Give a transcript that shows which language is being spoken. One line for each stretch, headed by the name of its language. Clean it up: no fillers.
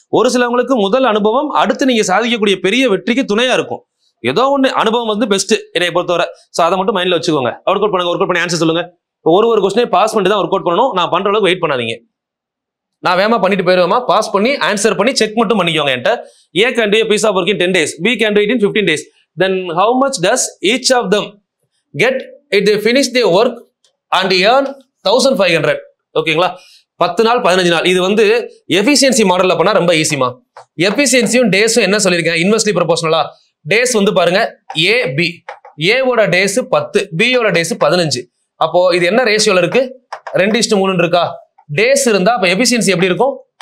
Tamil: ஒரு சிலவங்களுக்கு முதல் அனுபவம் அடுத்து நீங்க சாதிக்கக்கூடிய பெரிய வெற்றிக்கு துணையா இருக்கும். ஏதோ ஒன்று அனுபவம் பெஸ்ட் என்னை பொறுத்தவரை. ஸோ அதை மட்டும் மைண்ட்ல வச்சுக்கோங்க. ஒர்க் அவுட் பண்ணுங்க, ஒர்க் அவுட் பண்ணி ஆன்சர் சொல்லுங்க. ஒரு கொஸ்டினே பாஸ் பண்ணி தான் ஒர்க் அவுட் பண்ணணும். நான் பண்ற அளவுக்கு வெயிட் பண்ணாதீங்க. நான் வேகமா பண்ணிட்டு போயிருவேமா, பாஸ் பண்ணி ஆன்சர் பண்ணி செக் மட்டும் பண்ணிக்கோங்க. என்கிட்ட
English: A can do a piece of work in 10 days, B can do it in 15 days. Then how much does each of them get if they finish their work and earn 1500?
Tamil: ஓகேங்களா? 10 நாள் 15 நாள். இது efficiency மாடல்ல பண்ணா ரொம்ப ஈஸிமா. எஃபிஷியன்சியும் டேஸும் என்ன சொல்லியிருக்கேன்? Inversely ப்ரொபோஷனலா. Days பாருங்க, A B, A ஓட டேஸ் 10, B ஓட டேஸ் 15. அப்போ இது என்ன ரேஷியோல இருக்கு? 2:3 இருக்கா? டேஸ் இருந்தா அப்ப எஃபிஷியன்சி எப்படி இருக்கும்?